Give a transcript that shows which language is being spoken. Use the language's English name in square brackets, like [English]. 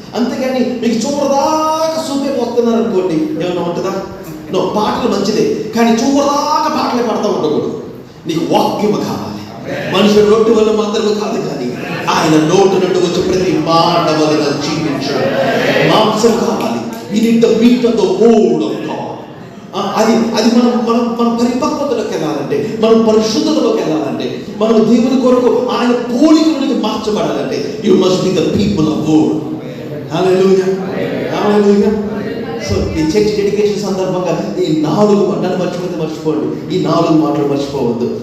[Telugu] అంతేగాని మీకు చూడదాకా సూపే పోతున్నారు అనుకోండి, ఏమన్నా ఉంటుందా? నో. పాటలు మంచిదే, కానీ చూడదాకా పాటలే పడతా ఉండకూడదు. నీకు వాక్యము కావాలి. మనుషుడు రొట్టె వల్ల మాత్రమే కాదు, కానీ ఆయన నోటు నుండి వచ్చే ప్రతి మాట వలన జీవించడం. మాంసం కావాలి. [English] We need the meat of the word of God. [Telugu] అది మనం పరిపక్వతలోకి వెళ్ళాలంటే, మనం పరిశుద్ధతలోకి వెళ్ళాలంటే, మనం దేవుని కొరకు ఆయన పోలికలోకి మార్చబడాలంటే [English] You must be the people of word. [Telugu] Hallelujah, hallelujah. So ఈ చర్చ్ డెడికేషన్ సందర్భంగా ఈ 4 నన్ను మర్చిపోండి, ఈ 4 మాటలు మర్చిపోవద్దు.